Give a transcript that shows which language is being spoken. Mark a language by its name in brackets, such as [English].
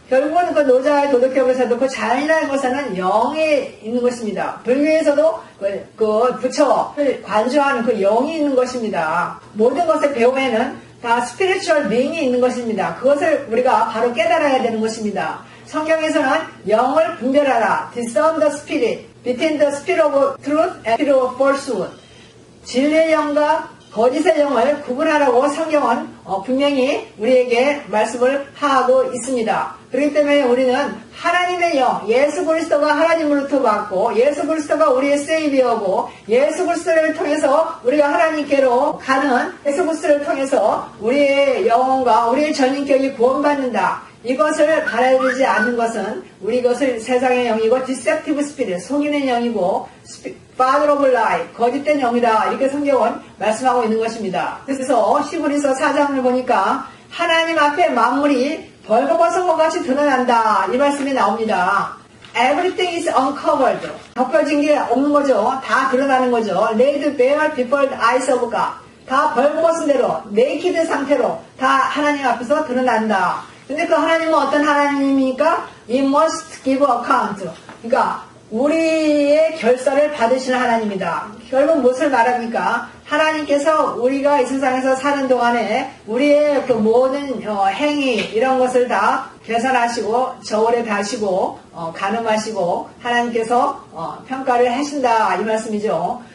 [Korean] 결국은 그 노자의 도덕경에서도 그 자연이라는 것은 영이 있는 것입니다. 불교에서도 그 부처를 관주하는 그 영이 있는 것입니다. 모든 것의 배후에는 다 스피리추얼 링이 있는 것입니다. 그것을 우리가 바로 깨달아야 되는 것입니다. 성경에서는 영을 분별하라. [English] Discern the spirit between the spirit of truth and spirit of falsehood. [Korean] 진리의 영과 거짓의 영을 구분하라고 성경은 분명히 우리에게 말씀을 하고 있습니다. 그렇기 때문에 우리는 하나님의 영, 예수 그리스도가 하나님으로부터 받고 예수 그리스도가 우리의 세이비어고 예수 그리스도를 통해서 우리가 하나님께로 가는 예수 그리스도를 통해서 우리의 영혼과 우리의 전인격이 구원받는다. 이것을 받아들이지 않는 것은 우리 것을 세상의 영이고 디셉티브 스피릿, 속이는 영이고 [English] Father of lie, [Korean] 거짓된 영이다. 이렇게 성경은 말씀하고 있는 것입니다. 그래서 히브리서 4장을 보니까 하나님 앞에 만물이 벌거벗은 것 같이 드러난다. 이 말씀이 나옵니다. [English] Everything is uncovered. [Korean] 덮여진 게 없는 거죠. 다 드러나는 거죠. [English] Laid bare before the eyes of God. [Korean] 다 벌거벗은 대로, naked 상태로 다 하나님 앞에서 드러난다. 근데 그 하나님은 어떤 하나님입니까? [English] We must give account. [Korean] 그러니까 우리의 결사를 받으시는 하나님이다. 결국 무엇을 말합니까? 하나님께서 우리가 이 세상에서 사는 동안에 우리의 그 모든 행위 이런 것을 다 계산하시고 저울에 다시고 가늠하시고 하나님께서 평가를 하신다 이 말씀이죠.